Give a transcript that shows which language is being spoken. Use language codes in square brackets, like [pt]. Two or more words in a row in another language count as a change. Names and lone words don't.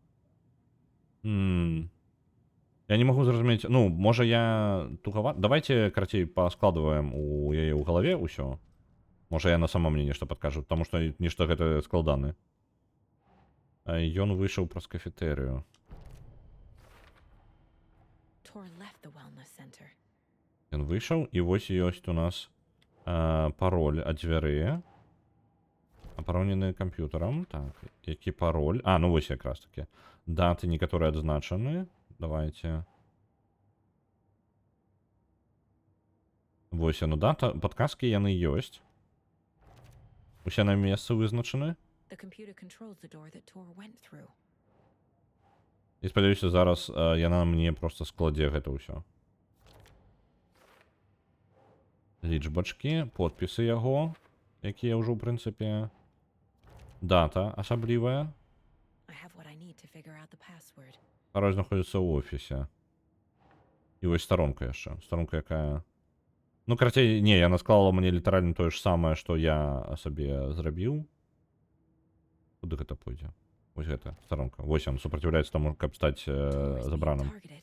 [be] Я не магу зразумець. Ну, можа я тугават... Давайте, карацей, паскладваем у яе ў галаве ўсё. Можа яна сама мне нешта падкажа, таму што нешта гэта складаны. Ён выйшаў праз кафетэрыю. [en] Tor left the wellness center. [be] Ён выйшаў, і вось ёсць у нас пароль ад дзвяры. Апаронены камп'ютарам. Так, які пароль? А, ну вось якраз таки. Даты некаторыя адзначаны. Давайте. Вось яно дата. Падказкі яны ёсць. Усе на месцы вызначаны. [en] The computer controls the door that Tor went through. [be] І спадзяюся, зараз яна мне просто складзе гэта ўсё. Лічбачкі, подпісы яго, якія ўжо, ў прынцыпе, дата асаблівая. [en] I have what I need to figure out the password. [be] Пароль знаходзіцца ў офісе. І вось старонка яшчэ. Старонка якая... Ну, карацей, не, яна склала мне літаральна тое ж самае, што я сабе зрабіў. Куды гэта пойдзе? Вось гэта, старонка. Вось ён супраціўляецца таму, каб стаць забраным.